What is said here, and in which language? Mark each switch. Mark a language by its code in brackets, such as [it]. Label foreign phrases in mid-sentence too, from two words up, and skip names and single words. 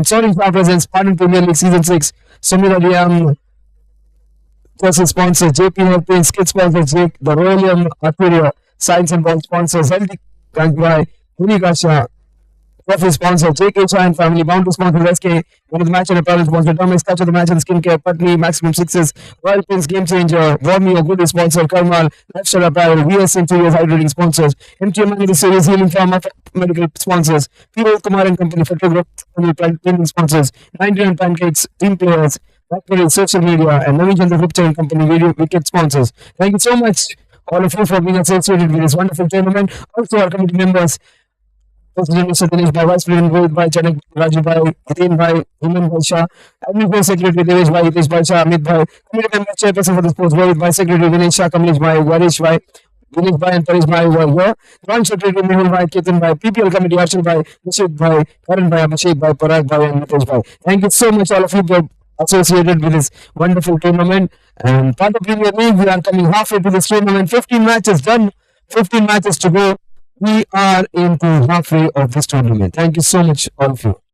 [en] Sorin Shah presents Patan Premier League Season 6. Samira Liam, person sponsors, JP Health Skid sponsors, Jake, the Royal Arteria, Science and Ball sponsors, Healthy Kanjbai, Unika Shah, Trophy sponsor, JK Shah and Family, Boundary sponsor, SK, one of the match and apparel sponsor, Thomas, Touch of the Match and Skincare, Patni, Maximum Sixes, Royal Pins, Game Changer, Warmio, Good sponsor, Karmal, Lifestyle Apparel, VS Interiors, Hydrating sponsors, MTM Money Series, Healing Pharma, Medical sponsors, P. Kumar and Company, Photography, Planning sponsors, 99 Pancakes, Team Players, Blackberry, Social Media, and Navin Chandra Gupta and Company, Video Wicket sponsors. Thank you so much, all of you, for being associated with this wonderful tournament. Also, our committee members, President Mr. Dinesh Bhai, Vice President Rohit Bhai, Chanak Raju Bhai, Hitin Bhai, Himan Bhai Shah, Admin Secretary Devesh Bhai, Hitesh Bhai Shah, Amit Bhai, Committee Member Chairperson for the Sports, Rohit Bhai, Secretary Vinesh Shah, Kamlesh Bhai, Varish Bhai, Vinesh Bhai and Paresh Bhai were here. Joint Secretary Mehul Bhai, Ketan Bhai, PPL Committee, Archal Bhai, Nishit Bhai, Karan Bhai, Abhishek Bhai, Parag Bhai and Nitesh Bhai. Thank you so much, all of you, for associated with this wonderful tournament. And part of Premier League, we are coming halfway to this tournament. 15 matches done, 15 matches to go. We are into halfway of this tournament. Thank you so much, all of you.